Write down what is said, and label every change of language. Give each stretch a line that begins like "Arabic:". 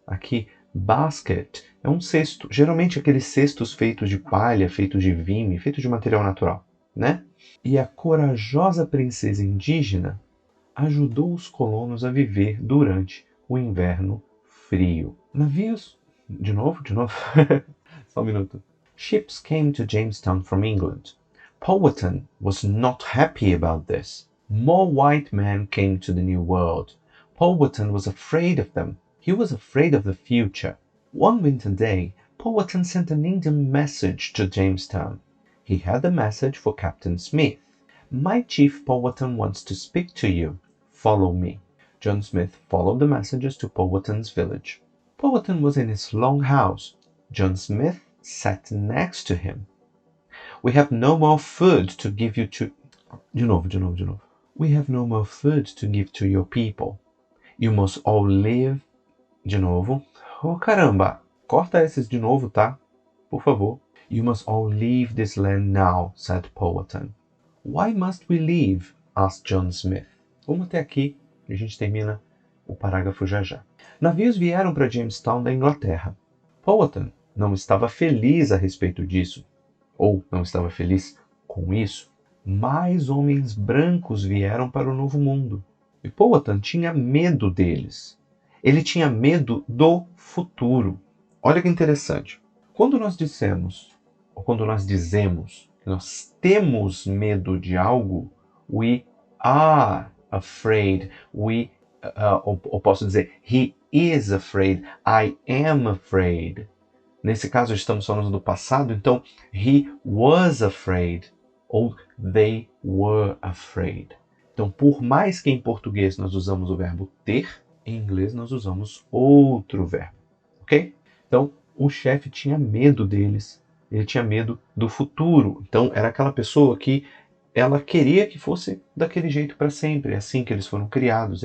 Portuguese: Aqui, basket é um cesto, geralmente aqueles cestos feitos de palha, feitos de vime, feitos de material natural, né? E a corajosa princesa indígena ajudou os colonos a viver durante o inverno frio. Navios... De novo? Só um minuto.
English: Ships came to Jamestown from England. Powhatan was not happy about this. More white men came to the New World. Powhatan was afraid of them. He was afraid of the future. One winter day, Powhatan sent an Indian message to Jamestown. He had a message for Captain Smith. My chief Powhatan wants to speak to you. Follow me. John Smith followed the messengers to Powhatan's village. Powhatan was in his long house. John Smith sat next to him. We have no more food to give you to...
Portuguese: De novo.
English: We have no more food to give to your people. You must all live...
Portuguese: De novo. Oh, caramba. Corta esses de novo, tá? Por favor.
English: You must all leave this land now, said Powhatan. Why must we leave? Asked John Smith.
Portuguese: Vamos até aqui e a gente termina o parágrafo já já. Navios vieram para Jamestown da Inglaterra. Powhatan não estava feliz a respeito disso, ou não estava feliz com isso. Mais homens brancos vieram para o Novo Mundo. E Powhatan tinha medo deles. Ele tinha medo do futuro. Olha que interessante. Quando nós dizemos que nós temos medo de algo,
English: we are afraid.
Portuguese: Ou posso dizer,
English: he is afraid. I am afraid.
Portuguese: Nesse caso, estamos falando do passado, então,
English: he was afraid. Ou they were afraid.
Portuguese: Então, por mais que em português nós usamos o verbo ter, em inglês nós usamos outro verbo. Ok? Então, o chefe tinha medo deles. Ele tinha medo do futuro. Então, era aquela pessoa que ela queria que fosse daquele jeito para sempre. É assim que eles foram criados.